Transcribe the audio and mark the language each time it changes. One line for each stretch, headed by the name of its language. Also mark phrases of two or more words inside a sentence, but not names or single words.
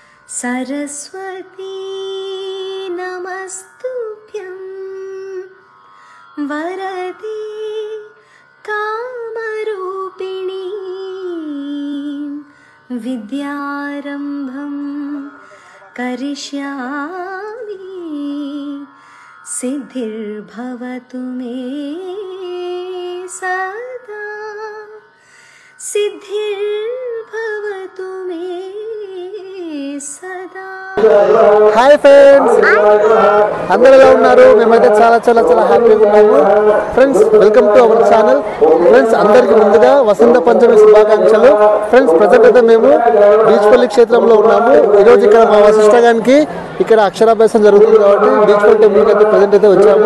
Sanskrit: सरस्वती नमस्तुभ्यं वरदे कामरूपिणी विद्यारम्भं करिष्यामि सिद्धिर्भवतु मे सदा सिद्धिर्भवतु मे सदा।
English: hi friends,
Telugu: అందరూ ఎలా ఉన్నారు? మేమైతే చాలా చాలా చాలా హ్యాపీగా ఉన్నాము ఫ్రెండ్స్.
English: welcome to our channel friends.
Telugu: అందరికీ ముందుగా వసంత పంచమి శుభాకాంక్షలు ఫ్రెండ్స్. ప్రజెంట్ అయితే మేము బీచ్పల్లి క్షేత్రంలో ఉన్నాము. ఈరోజు ఇక్కడ మా వశిష్ఠగానికి ఇక్కడ అక్షరాభ్యాసం జరుగుతుంది కాబట్టి బీచ్పల్లి టెంపుల్కి అయితే ప్రజెంట్ అయితే వచ్చాము.